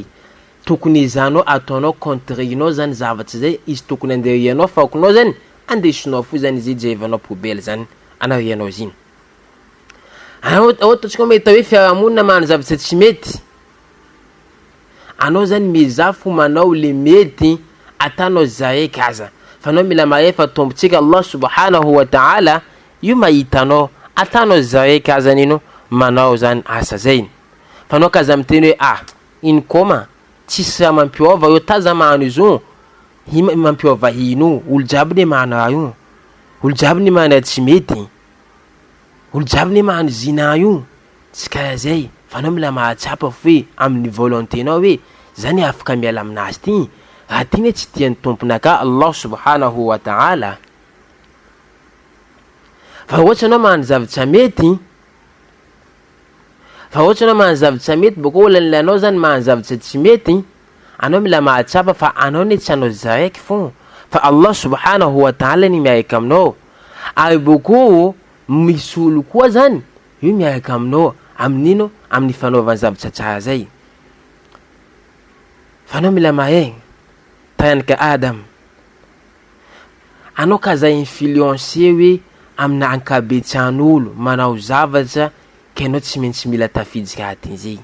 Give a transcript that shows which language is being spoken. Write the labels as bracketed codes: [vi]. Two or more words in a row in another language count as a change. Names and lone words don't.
[mg] Tokony izanao ataonao contrenao zany zavatra zay, izy tokony anderianao fakonao zany andesinao fo zany izy jevanao poubelle zany anarianao ziny. Ohatsika mahita hoe fiarahamonina magnano zavatra tsy mety, anao zany mizaha fo manao le mety atanao zaeky aza. Fa anao mila maefa tombotsika [ar] Allah subhanahu wa ta'ala [mg] io mahitanao, atanao zaeky aza nino manao zany asa zay. Fa anao kaza miteny hoe iny koma tsisy raha mampiova io, taza magnano izo mampiova ino, olo jiaby ne magnano io, olo jiaby ne magnano tsy mety, olo jiaby ne magnano zina io, tsy karaha zay. Fa anao mila mahatsapa fo hoe amin'ny volonténao hoe zany afaka miala aminazy ty, raha ty ne tsy tian'ny tomponaka [ar] Allah subhanahu wa ta'ala. [mg] Fa ohatsy anao magnano zavatra mety, boko olan'le anao zany magnano zavatra tsy mety, anao mila mahatsapa fa anao ne tsy anao zaraiky fo, fa [ar] Allah subhanahu wa ta'ala [mg] ni miaraka aminao. Ary boko misy olo koa zany io miaraka aminao amin'ino, amin'ny fanaovana zavatra tsara zay. Fa anao mila mahay taranaka Adam, anao kaza influencer hoe amina ankabetsan'olo manao zavatra ka anao tsy maintsy mila tafidika atin'izay.